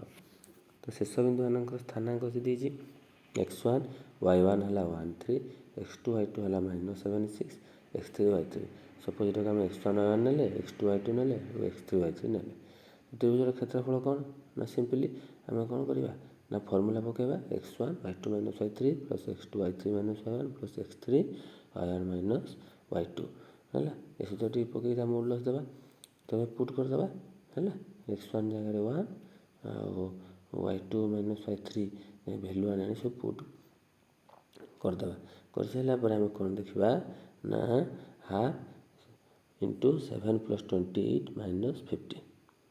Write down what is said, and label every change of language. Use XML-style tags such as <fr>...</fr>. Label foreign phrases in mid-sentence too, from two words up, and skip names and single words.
<or>ତ ଶୀର୍ଷବିନ୍ଦୁ ମାନଙ୍କର ସ୍ଥାନାଙ୍କ ସେ ଦେଇଛି x1 y1 ହେଲା 1 3 x2 y2 ହେଲା -7 6 x3 y3। ସପୋଜ ଏଟାକୁ ଆମେ x1 y1 ନେଲେ x2 y2 ନେଲେ ଆଉ x3 y3 ନେଲେ ତ୍ରିଭୁଜର କ୍ଷେତ୍ରଫଳ କ'ଣ ନା ସିମ୍ପଲି ଆମେ କ'ଣ କରିବା ନା ଫର୍ମୁଲା ପକାଇବା x1 y2 - y3 ପ୍ଲସ୍ x2 y3 - y1 ପ୍ଲସ୍ x3 y1 - y2 ହେଲା। ଏ ସୂତ୍ରଟି ପକାଇ ତା ମଡୁଲସ୍ ଦେବା, ତମେ ପୁଟ୍ କରିଦେବା ହେଲା। x1 ଜାଗାରେ 1 ଆଉ y2 - y3 ଭ୍ୟାଲୁ ଆଣି ସବୁ ପୁଟ୍ କରିଦେବା। କରିସାରିଲା ପରେ ଆମେ କ'ଣ ଦେଖିବା ନା ହାଫ୍ × 7 + 28 - 15 ହେଲା।</or>